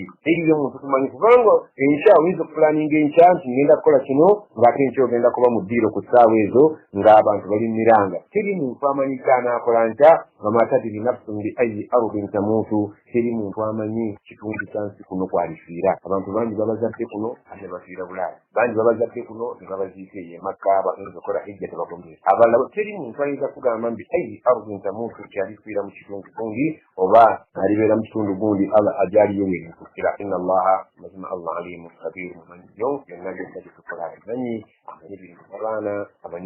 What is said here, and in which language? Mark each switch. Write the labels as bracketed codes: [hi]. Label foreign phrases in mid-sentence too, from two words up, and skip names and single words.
[lg] eriyo omuntu tumanyi kubanga enkya oyinza okupulaninga enkya nti ngenda kukola kino ng'ate enkya ogenda kuba mu ddiiro ku ssaawa ezo ng'abantu bali miranga teri muntu amanyi ky'anaakola nkya [ar] وما تدري نفس بأي أرض تموت [lg] teri muntu amanyi kitundu kya nsi kuno kwalifiira abantu bangi babazadde kuno ate bafiira Bulaaya bangi babazadde kuno ne babaziika eyo Makka bayinza okukola hijja tebakomye abalala teri muntu ayinza kugamba mbi [ar] أي أرض تموت [lg] kyalifiira mu kitundu gundi oba alibeera mu kitundu gundi Allah ajaliyo weekukira [ar] إن الله [lg] mazima Allah [ar] عليم خبير [lg] mumanyiyo byonna byonna bitukola amanyi amanyi biri mu baana amanyi